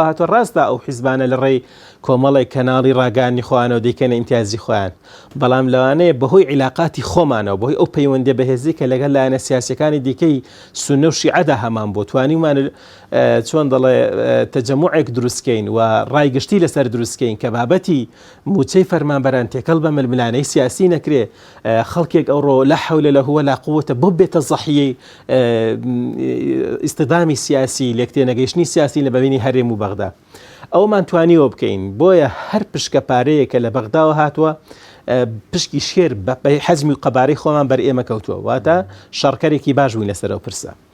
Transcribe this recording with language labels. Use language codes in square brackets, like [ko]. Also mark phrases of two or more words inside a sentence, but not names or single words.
[ckb] هاتووە ڕاستە ئەو حیزبانە لە ڕێی کۆمەڵی کەناڵی ڕاگانی خۆیانەوە دەیکەنە ئیمتیازی خۆیان بەڵام لەوانەیە بەهۆی عیلاقاتی خۆمانەوە بەهۆی ئەو پەیوەندی بەهێزی کە لەگەڵ لایەنە سیاسەکانی دیکەی سونە و شیعەدا هەمان بۆ توانیمان چۆن دەڵێ تەجەموعێک دروستکەین و ڕایگشتی لەسەر دروستکەین کە بابەتی موچەی فەرمانبەران تێکەڵ بە ململانەی سیاسی نەکرێ خەڵکێک ئەوڕۆ [ar] لا حول له ولا قوة [ckb] بۆ بێتە زەحیەی ئیستدامی سیاسی لێکتێنەگەیشتنی سیاسی لە بەبینی هەرێم و بەغدا ئەومان توانیوە بکەین بۆیە هەر پشکە پارەیە کە لە بەغداوە هاتووە پشکی شێر بە حەزمی و قەبارەی خۆمان بەر ئێمە کەوتووە واتە شەڕکەرێکی باش بووین لەسەرەوە پرسە